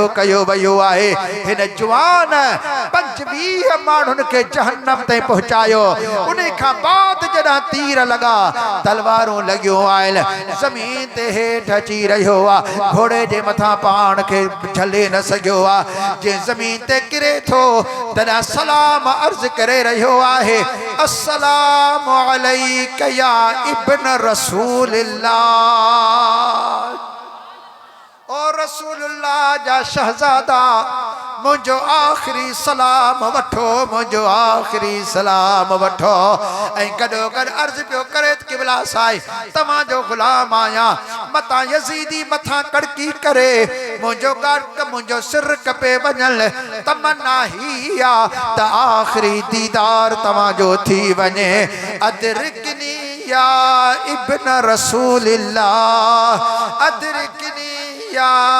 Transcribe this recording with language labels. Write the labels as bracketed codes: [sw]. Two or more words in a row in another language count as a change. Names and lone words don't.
[sd] कयो वियो आहे हिन जवान 25 माण्हुनि खे जहन्नम ताईं पहुचायो उन खां बाद जॾहिं तीर लॻा तलवारूं लॻियूं आहिनि ज़मीन ते हेठि अची रहियो आहे घोड़े जे मथां पाण खे झले न सघियो आहे जे ज़मीन ते किरे थो तॾहिं सलाम अर्ज़ करे रहियो आहे [ar] السلام عليك يا ابن رسول الله [sd] ओ रसूलुल्लाह जा शहज़ादा मुझो आखिरी सलाम वठो मुझो आखिरी सलाम वठो ऐं गॾो गॾु अर्ज़ पियो करे क़िबला साईं तव्हां जो ग़ुलाम आहियां मतां यज़ीदी मथां कड़की करे मुंहिंजो गर्क मुंहिंजो सिर कपे वञल तमन्ना ही आहे त आखिरी दीदार तव्हां जो थी वञे [ar] أدركني يا ابن رسول الله أدركني يا